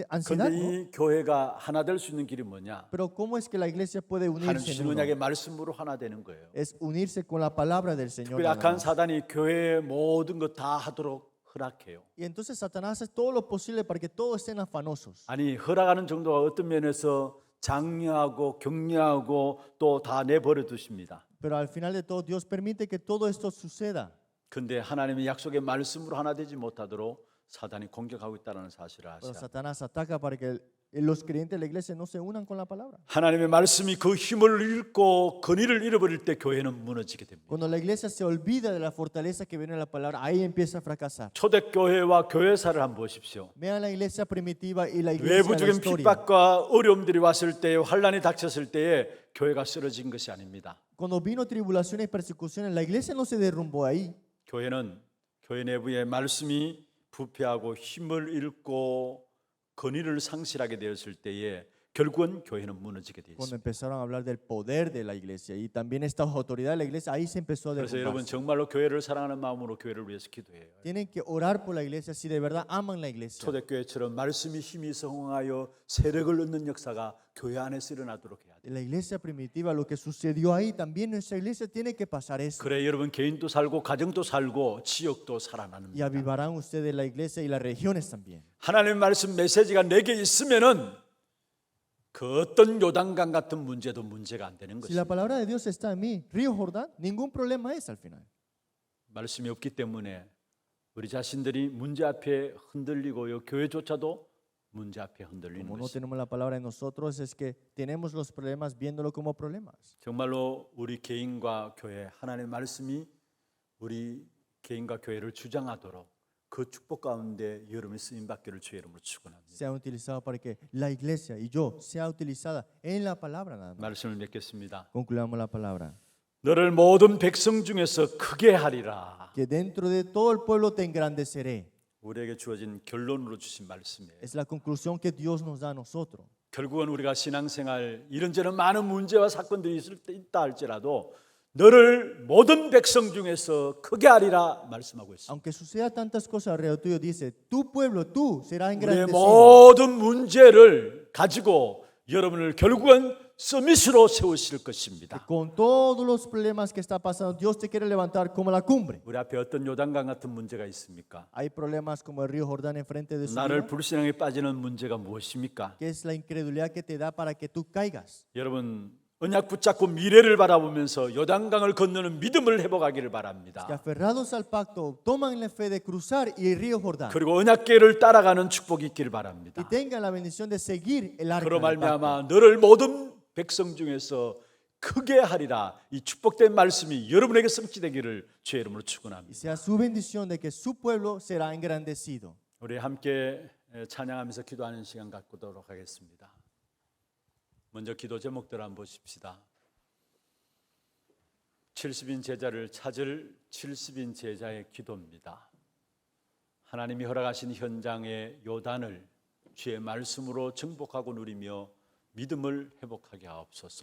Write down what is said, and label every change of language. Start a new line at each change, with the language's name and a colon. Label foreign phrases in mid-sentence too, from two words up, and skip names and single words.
Korean: 그런데 ¿no? 이 교회가 하나 될 수 있는 길이 뭐냐?
Spanish: Pero ¿cómo es que la iglesia puede
Korean: 하나님
Spanish: unirse
Korean: 주신
Spanish: en uno?
Korean: 언약의 말씀으로 하나 되는 거예요.
Spanish: Es unirse con la palabra del Señor.
Korean: 그
Spanish: nada
Korean: 약한
Spanish: más.
Korean: 사단이 교회의 모든 것 다 하도록 허락해요.
Spanish: Y entonces Satanás hace todo lo posible para que todos estén afanosos.
Korean: 아니 허락하는 정도가 어떤 면에서 장려하고 격려하고 또 다 내버려 두십니다.
Spanish: Pero al final de todo, Dios permite que todo esto suceda.
Korean: 근데 하나님의 약속의 말씀으로 하나 되지 못하도록 사단이 공격하고 있다는 사실을
Spanish: Pero
Korean: 아시라.
Spanish: Satanás ataca para que los creyentes de la iglesia no se unan con la palabra.
Korean: 하나님의 말씀이 그 힘을 잃고 근위를 잃어버릴 때 교회는 무너지게 됩니다.
Spanish: Cuando la iglesia se olvida de la fortaleza que viene de la palabra, ahí empieza a fracasar.
Korean: 초대교회와 교회사를 한번 보십시오.
Spanish: Vean la iglesia primitiva y la iglesia de la
Korean: 외부적인
Spanish: historia.
Korean: 핍박과 어려움들이 왔을 때에 환란이 닥쳤을 때에 교회가 쓰러진 것이 아닙니다.
Spanish: Cuando vino tribulaciones y persecuciones, la iglesia no se derrumbó ahí.
Korean: 교회는 교회 내부의 말씀이 부패하고 힘을 잃고 권위를 상실하게 되었을 때에 결국은 교회는 무너지게 되어
Spanish: Cuando
Korean: 있습니다.
Spanish: empezaron a hablar del poder de la iglesia y también esta autoridad de la iglesia, ahí se empezó a
Korean: 그래서 여러분
Spanish: derrumbar.
Korean: 정말로 교회를 사랑하는 마음으로 교회를 위해서 기도해요.
Spanish: Tienen que orar por la iglesia si de verdad aman la iglesia.
Korean: 초대교회처럼 말씀이 힘이 성황하여 세력을 얻는 역사가 교회 안에서 일어나도록 해야 돼요.
Spanish: En la iglesia primitiva, lo que sucedió ahí, también nuestra iglesia tiene que pasar eso.
Korean: 그래 여러분 개인도 살고 가정도 살고 지역도
Spanish: Y
Korean: 살아나는
Spanish: avivarán ustedes la iglesia y las regiones también.
Korean: 하나님의 말씀 메시지가 내게 있으면은 그 어떤 요단강 같은 문제도 문제가 안 되는
Spanish: Si la
Korean: 것입니다.
Spanish: palabra de Dios está en mí, Río Jordán, ningún problema es al final.
Korean: 말씀이 없기 때문에 우리 자신들이 문제 앞에 흔들리고요. 교회조차도 문제 앞에 흔들리는
Spanish: Como no
Korean: 것입니다.
Spanish: tenemos la palabra en nosotros, es que tenemos los problemas viéndolo como problemas.
Korean: 정말로 우리 개인과 교회 하나님의 말씀이 우리 개인과 교회를 주장하도록 그 축복 가운데 여러분이 쓰임 받기를 주의 이름으로 축원합니다.
Spanish: Sea utilizado para que la iglesia y yo sea utilizada en la palabra nada más.
Korean: 말씀을 맺겠습니다.
Spanish: Concluyamos la palabra.
Korean: 너를 모든 백성 중에서 크게 하리라.
Spanish: Que dentro de todo el pueblo te engrandeceré.
Korean: 우리에게 주어진 결론으로 주신 말씀이에요.
Spanish: Es la conclusión que Dios nos da a nosotros.
Korean: 결국은 우리가 신앙생활 이런저런 많은 문제와 사건들이 있다 할지라도 너를 모든 백성 중에서 크게 하리라 말씀하고 있습니다.
Spanish: Aunque suceda tantas cosas alrededor tuyo, dice, tu pueblo, tú serás
Korean: 우리의
Spanish: engrandecido.
Korean: 모든 문제를 가지고 여러분을 결국은 서밋으로 세우실 것입니다.
Spanish: Con todos los problemas que está pasando, Dios te quiere levantar como la cumbre.
Korean: 우리 앞에 어떤 요단강 같은 문제가 있습니까?
Spanish: Hay problemas como el río Jordán enfrente de su
Korean: 나를
Spanish: vida,
Korean: 불신앙에 빠지는 문제가 무엇입니까?
Spanish: que es la incredulidad que te da para que tú caigas.
Korean: 여러분 언약 붙잡고 미래를 바라보면서 요단강을 건너는 믿음을 회복하기를
Spanish: Que
Korean: 바랍니다.
Spanish: aferrados al pacto, toman la fe de cruzar y el río Jordán.
Korean: 그리고 언약궤를 따라가는 축복이 있기를
Spanish: Y
Korean: 바랍니다.
Spanish: tengan la bendición de seguir el arca
Korean: 그로
Spanish: del pacto.
Korean: 말미암아 너를 모든 백성 중에서 크게 하리라 이 축복된 말씀이 여러분에게 성취되기를 주의 이름으로
Spanish: Y
Korean: 축원합니다.
Spanish: sea su bendición de que su pueblo será engrandecido.
Korean: 우리 함께 찬양하면서 기도하는 시간 갖도록 하겠습니다. 먼저 기도 제목들 한번 보십시다. 70인 제자를 찾을 70인 제자의 기도입니다. 하나님이 허락하신 현장의 요단을 주의 말씀으로 정복하고 누리며 믿음을 회복하게 하옵소서.